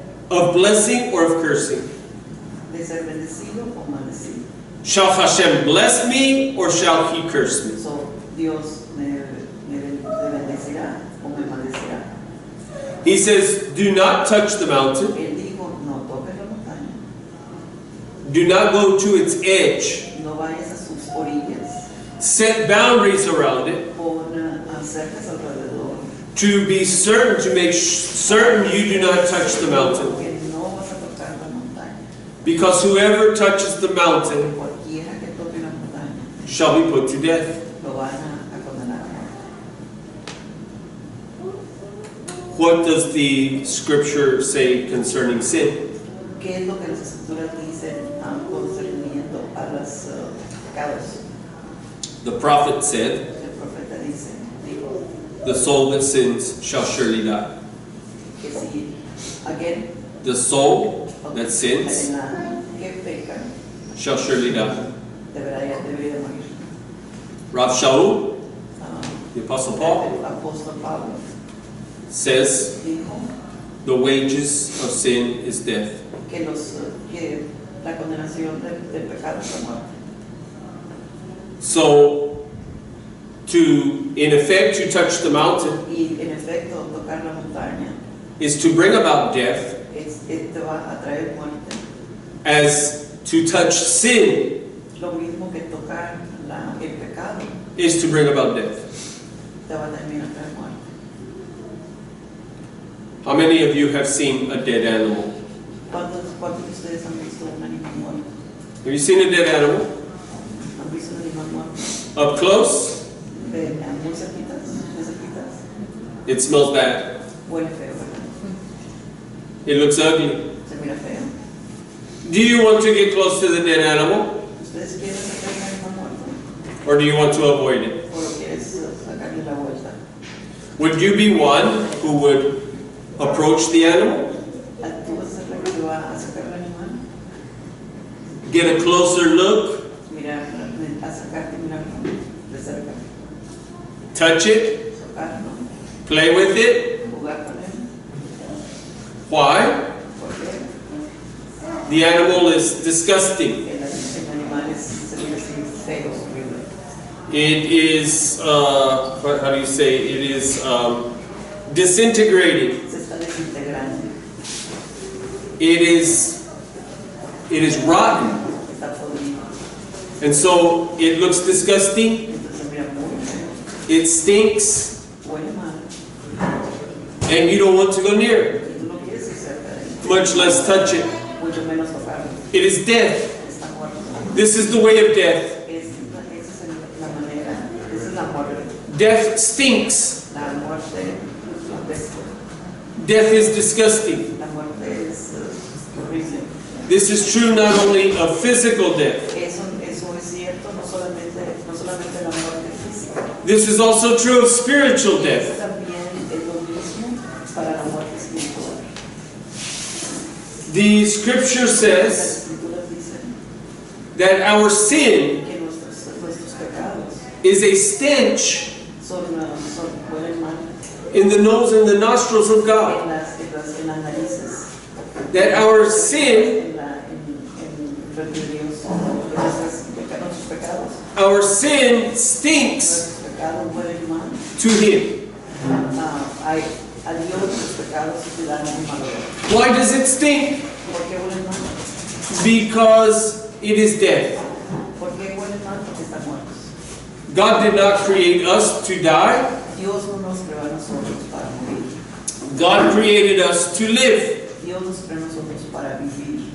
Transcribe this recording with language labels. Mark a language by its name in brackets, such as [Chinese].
[English] of blessing or of cursing. [Spanish] de ser bendecido o maldecido. [English] Shall Hashem bless me or shall he curse me? [Spanish] So, Dios me bendecirá o me maldecirá. [English] He says, do not touch the mountain. [Spanish] Él dijo, no toques la montaña, [English] Do not go to its edge. [Spanish] no vayas a sus orillas, [English] Set boundaries around it [Spanish] pon cercas alrededor, [English] to be certain, to make certain you do not touch the mountain. [Spanish] que no vas a tocar la montaña. [English] Because whoever touches the mountain [Spanish] Cualquiera que toque la montaña [English] shall be put to death. [Spanish] lo van a condenar a muerte. [English] What does the scripture say concerning sin? [Spanish] ¿Qué es lo que las escrituras dicen concerniendo a los pecados? [English] The prophet said, [Spanish] El profeta dijo [English] the soul that sins shall surely die. [Spanish] que si [English] again The soul that sins [Spanish] el alma que peca [English] shall surely die. [Spanish] debería morir. [English] Rav Shaul, the Apostle Paul, [Spanish] El apóstol Pablo [English] says, [Spanish] dijo [English] the wages of sin is death. [Spanish] que la condenación del pecado es la muerte. [English] So, in effect, to touch the mountain [Spanish] Y en efecto, tocar la montaña [English] is to bring about death, [Spanish] te va a traer muerte. [English] as to touch sin [Spanish] Lo mismo que tocar el pecado [English] is to bring about death. [Spanish] te va también a traer muerte. [English] How many of you have seen a dead animal? [Spanish] ¿Cuántos de ustedes han visto un animal muerto? [English] Have you seen a dead animal? [Spanish] ¿Han visto un animal muerto? [English] Up close? [Spanish] Muy cerquitas. [English] It smells bad. [Spanish] Huele feo, ¿verdad? [English] It looks ugly. [Spanish] Se mira feo. [English] Do you want to get close to the dead animal? [Spanish] ¿Ustedes quieren sacar un animal muerto? [English] Or do you want to avoid it? [Spanish] ¿O lo quieres sacarle la vuelta? [English] Would you be one who would approach the animal, [Spanish] ¿Tú vas a ser la que va a sacar el animal? [English] get a closer look, [Spanish] Mirar, acercarte y mirarlo de cerca. [English] touch it, [Spanish] Tocarlo, [English] play with it? [Spanish] jugar con él. [English] Why? [Spanish] Porque [English] The animal is disgusting. [Spanish] el animal se mira así feo, horrible. [English] It is, how do you say, it is disintegrating. [Spanish] Se está desintegrando. [English] It is rotten. [Spanish] Está podrido. [English] And so it looks disgusting. [Spanish] Entonces se mira muy feo. [English] It stinks. [Spanish] Huele mal. [English] And you don't want to go near it, [Spanish] Y tú no quieres ir cerca de él. [English] much less touch it. [Spanish] Mucho menos tocarlo. [English] It is death. [Spanish] Está muerto. [English] This is the way of death. [Spanish] Esa es la manera. Esa es la muerte. [English] Death stinks. [Spanish] La muerte apesta. [English] Death is disgusting. [Spanish] La muerte es horrible. [English] This is true not only of physical death. [Spanish] Eso es cierto, no solamente la muerte física. [English] This is also true of spiritual death. [Spanish] También es lo mismo para la muerte espiritual. [English] The scripture [Spanish] Las [English] says [Spanish] escrituras dicen [English] that our sin [Spanish] que nuestros pecados [English] is a stench [Spanish] huelen mal [English] in the nose and the nostrils of God. [Spanish] en las narices, [English] That our sin, [Spanish] frente de Dios, que nuestros pecados, [English] our sin stinks [Spanish] nuestros pecados huelen mal [English] to Him. [Spanish] a a Dios los pecados te dan un mal olor. [English] Why does it stink? [Spanish] ¿Por qué huelen mal? [English] Because it is death. [Spanish] ¿Por qué huelen mal? Porque están muertos. [English] God did not create us to die. [Spanish] Dios no nos creó a nosotros para morir. [English] God created us to live. [Spanish] Dios nos creó a nosotros para vivir.